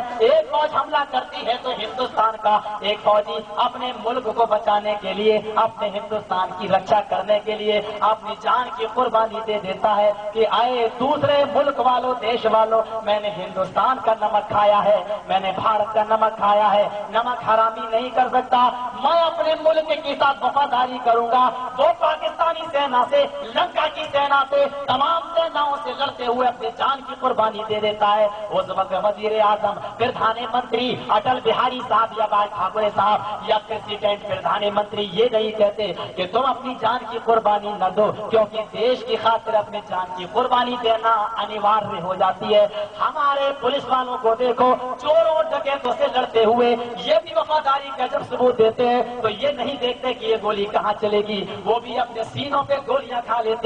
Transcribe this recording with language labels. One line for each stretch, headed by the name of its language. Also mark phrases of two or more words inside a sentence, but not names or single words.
Urdu: ایک فوج حملہ کرتی ہے تو ہندوستان کا ایک فوجی اپنے ملک کو بچانے کے لیے، اپنے ہندوستان کی رکشا کرنے کے لیے اپنی جان کی قربانی دے دیتا ہے کہ آئے دوسرے ملک والوں، دیش والوں، میں نے ہندوستان کا نمک کھایا ہے، میں نے بھارت کا نمک کھایا ہے، نمک حرامی نہیں کر سکتا. میں اپنے ملک کے ساتھ وفاداری کروں گا. وہ پاکستانی سینا سے، لنکا کی سینا سے، تمام سیناؤں سے لڑتے ہوئے اپنی جان کی قربانی دے دیتا ہے. اس وقت وزیر اعظم، پردھان منتری اٹل بہاری صاحب یا باج ٹھاکرے صاحب یا پریزیڈنٹ پردھان منتری یہ نہیں کہتے کہ تم اپنی جان کی قربانی نہ دو، کیونکہ دیش کی خاطر اپنی جان کی قربانی دینا انیواریہ ہو جاتی ہے. ہمارے پولیس والوں کو دیکھو، چوروں ڈکیتوں سے لڑتے ہوئے یہ بھی وفاداری کا جب ثبوت دیتے ہیں تو یہ نہیں دیکھتے کہ یہ گولی کہاں چلے گی، وہ بھی اپنے سینوں پہ گولیاں کھا لیتے ہیں.